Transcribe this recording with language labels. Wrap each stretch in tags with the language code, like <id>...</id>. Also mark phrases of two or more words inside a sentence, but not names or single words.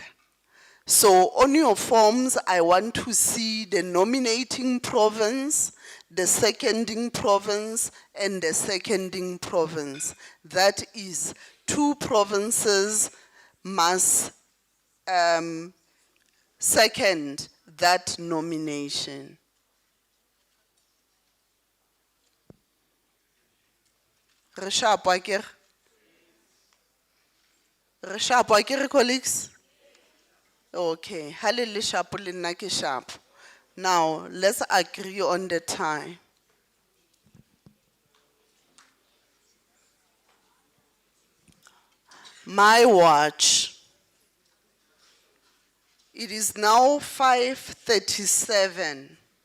<en>So on your forms, I want to see the nominating province, the seconding province, and the seconding province. That is, 2 provinces must second that nomination.</en> <st>Re sharp, akere? Re sharp, akere, colleagues? Okay, halele sharp, le nna ke sharp.</st> <en>Now, let's agree on the time. My watch. It is now 5:37.</en>